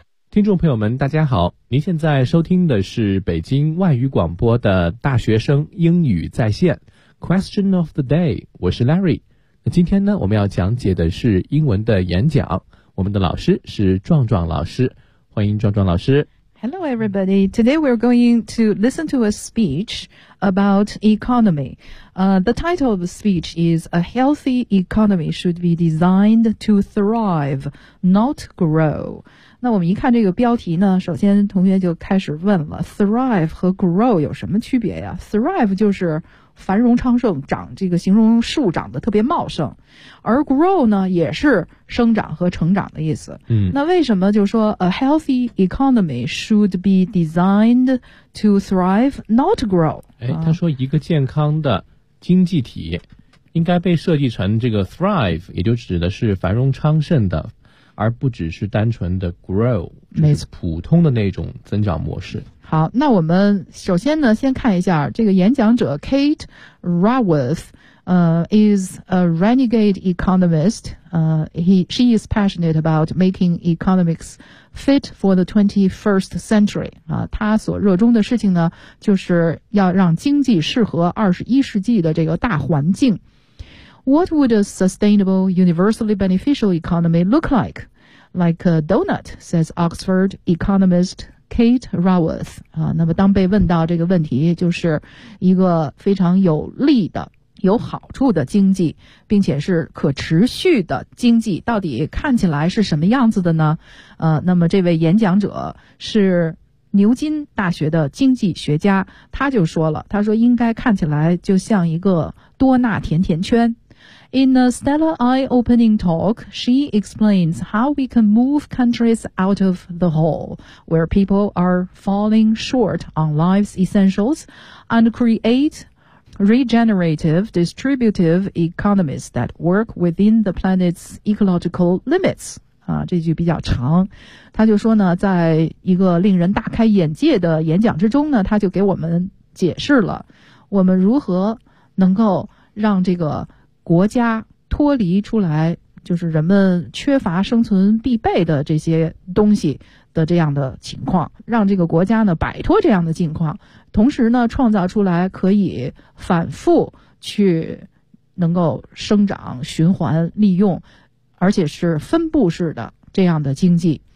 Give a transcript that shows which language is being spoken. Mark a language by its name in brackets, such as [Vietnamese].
[Chinese] 听众朋友们大家好，您现在收听的是北京外语广播的大学生英语在线 [English] Question of the day， [Chinese] 我是 Larry。那今天呢，我们要讲解的是英文的演讲，我们的老师是壮壮老师，欢迎壮壮老师。 [English] Hello everybody, today we're going to listen to a speech about economy. The title of the speech is A Healthy Economy Should Be Designed to Thrive, Not Grow. [Chinese] 那我们一看这个标题呢，首先同学就开始问了， thrive 和 grow 有什么区别呀？ thrive 就是繁荣昌盛，长这个形容树长得特别茂盛，而 grow 呢也是生长和成长的意思。嗯，那为什么就说 [English] a healthy economy should be designed to thrive, not grow？ [Chinese] 他说一个健康的经济体应该被设计成这个 thrive， 也就指的是繁荣昌盛的，而不只是单纯的 grow， 就是普通的那种增长模式。好，那我们首先呢先看一下这个演讲者 [English] Kate Raworth is a renegade economist. She is passionate about making economics fit for the 21st century. [Chinese] 她所热衷的事情呢就是要让经济适合21世纪的这个大环境。 [English] What would a sustainable, universally beneficial economy look like? Like a donut, says Oxford economist Kate Raworth. [Chinese] 那么当被问到这个问题，就是一个非常有利的、有好处的经济，并且是可持续的经济，到底看起来是什么样子的呢？那么这位演讲者是牛津大学的经济学家，他就说了，他说应该看起来就像一个多纳甜甜圈。 [English] In a stellar eye-opening talk, she explains how we can move countries out of the hole where people are falling short on life's essentials and create regenerative, distributive economies that work within the planet's ecological limits. [Chinese] 这句比较长。他就说呢，在一个令人大开眼界的演讲之中呢，他就给我们解释了我们如何能够让这个国家脱离出来，就是人们缺乏生存必备的这些东西的这样的情况，让这个国家呢摆脱这样的境况，同时呢创造出来可以反复去能够生长循环利用而且是分布式的这样的经济。